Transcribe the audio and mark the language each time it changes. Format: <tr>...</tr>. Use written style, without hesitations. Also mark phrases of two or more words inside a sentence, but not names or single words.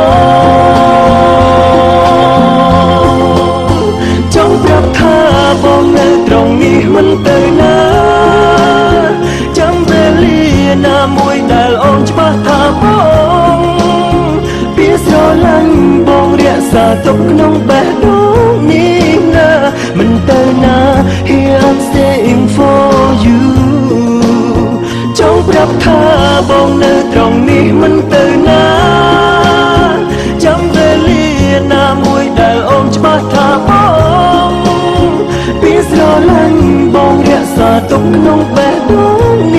<km>បងចង់ប្រាប់ថាបងនៅត្រង់នេះមិនទៅណាចាំវេលាណា មួយដែលអូនច្បាស់ថាបងពីស្រឡាញ់បងរក្សាទុកក្នុងបេះដូងនេះណាមិនទៅណា</km> <en>Here I'm staying for you</en> <km>ចង់ប្រាប់ថាបងនៅត្រង់នេះមិនទៅណាចាំវេលាណាមួយដែលអូនច្បាស់ថាបងពីស្រឡាញ់បងរក្សាទុកក្នុងបេះដូង</km>